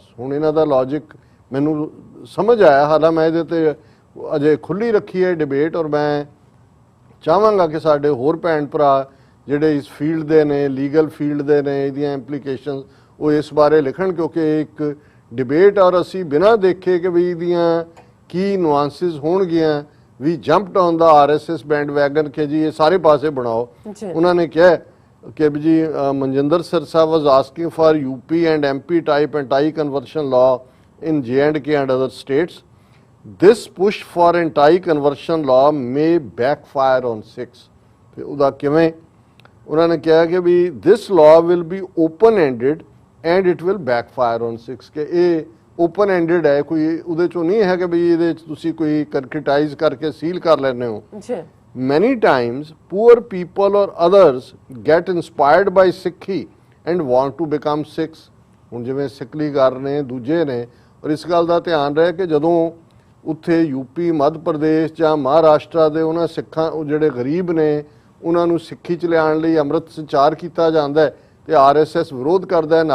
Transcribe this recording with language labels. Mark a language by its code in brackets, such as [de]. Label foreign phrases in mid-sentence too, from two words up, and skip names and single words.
[pa] ਹੁਣ ਇਹਨਾਂ ਦਾ ਲੌਜਿਕ ਮੈਨੂੰ ਸਮਝ ਆਇਆ, ਹਾਲਾਂ ਮੈਂ ਇਹਦੇ ਤੇ ਅਜੇ ਖੁੱਲੀ ਰੱਖੀ ਹੈ ਡਿਬੇਟ, ਔਰ ਮੈਂ ਚਾਹਾਂਗਾ ਕਿ ਸਾਡੇ ਹੋਰ ਭੈਣ ਭਰਾ ਜਿਹੜੇ ਇਸ ਫੀਲਡ ਦੇ ਨੇ, [en] legal field [pa] ਦੇ ਨੇ, ਇਹਦੀਆਂ ਇੰਪਲੀਕੇਸ਼ਨਸ ਉਹ ਇਸ ਬਾਰੇ ਲਿਖਣ, ਕਿਉਂਕਿ ਇੱਕ ਡਿਬੇਟ ਔਰ ਅਸੀਂ ਬਿਨਾਂ ਦੇਖੇ ਕਿ ਵੀ ਇਹਦੀਆਂ ਕੀ ਨੁਆਂਸਿਸ ਹੋਣਗੀਆਂ, [en] we jumped on the RSS band wagon [pa] ਕਿ ਜੀ ਇਹ ਸਾਰੇ ਪਾਸੇ ਬਣਾਓ। ਉਹਨਾਂ ਨੇ ਕਿਹਾ ਕਿ ਜੀ ਮਨਜਿੰਦਰ ਸਰ ਸਾਹਿਬ [en] was asking for UP and MP type anti-conversion law in J&K and other states. This push for anti-conversion law may backfire on Sikhs. [pa] ਤੇ ਉਹਦਾ ਕਿਵੇਂ? ਉਹਨਾਂ ਨੇ ਕਿਹਾ ਕਿ ਵੀ [en] this law will be open-ended and it will backfire on Sikhs, [pa] ਕਿ ਇਹ [en] open ended [pa] ਹੈ, ਕੋਈ ਉਹਦੇ ਚੋਂ ਨਹੀਂ ਹੈ ਕਿ ਵੀ ਇਹਦੇ ਚ ਤੁਸੀਂ ਕੋਈ ਕ੍ਰਿਟਾਈਜ਼ ਕਰਕੇ ਸੀਲ ਕਰ ਲੈਂਦੇ ਹੋ। [en] Many times poor people or others get inspired by Sikhi and want to become Sikhs. [pa] ਹੁਣ ਜਿਵੇਂ ਸਿੱਖਲੀਗਰ ਨੇ, ਦੂਜੇ ਨੇ, ਔਰ ਇਸ ਗੱਲ ਦਾ ਧਿਆਨ ਰਹੇ ਕਿ ਜਦੋਂ ਉੱਥੇ UP, ਮੱਧ ਪ੍ਰਦੇਸ਼ ਜਾਂ ਮਹਾਰਾਸ਼ਟਰ ਦੇ ਉਹਨਾਂ ਸਿੱਖਾਂ, ਉਹ ਜਿਹੜੇ ਗਰੀਬ ਨੇ, ਉਹਨਾਂ ਨੂੰ ਸਿੱਖੀ ਚ ਲਿਆਉਣ ਲਈ ਅੰਮ੍ਰਿਤ ਸੰਚਾਰ ਕੀਤਾ ਜਾਂਦਾ ਹੈ ਤੇ RSS ਵਿਰੋਧ ਕਰਦਾ ਹੈ।